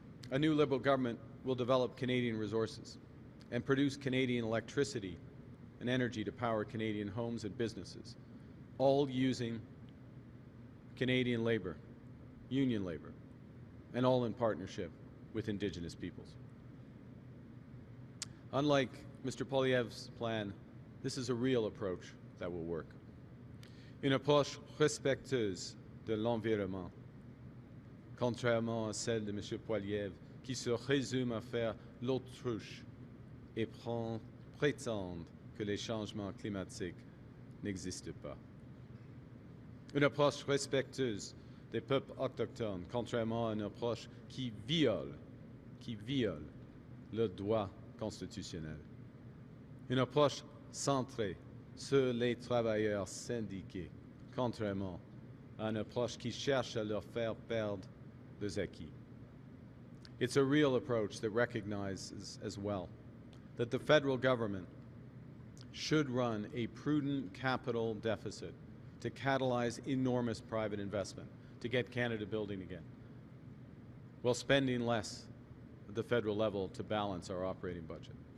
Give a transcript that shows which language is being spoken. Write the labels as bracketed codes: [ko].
[en] A new Liberal government will develop Canadian resources and produce Canadian electricity and energy to power Canadian homes and businesses, all using Canadian labour, union labour, and all in partnership with Indigenous peoples. Unlike Mr. Poilievre's plan, this is a real approach that will work. [fr] Une approche respectueuse de l'environnement, contrairement à celle de M. Poilievre, qui se résume à faire l'autruche et prétendre que les changements climatiques n'existent pas. Une approche respectueuse des peuples autochtones, contrairement à une approche qui viole le droit constitutionnel. Une approche centrée sur les travailleurs syndiqués, contrairement à une approche qui cherche à leur faire perdre leurs acquis. [en] It's a real approach that recognizes as well that the federal government should run a prudent capital deficit to catalyze enormous private investment to get Canada building again, while spending less at the federal level to balance our operating budget.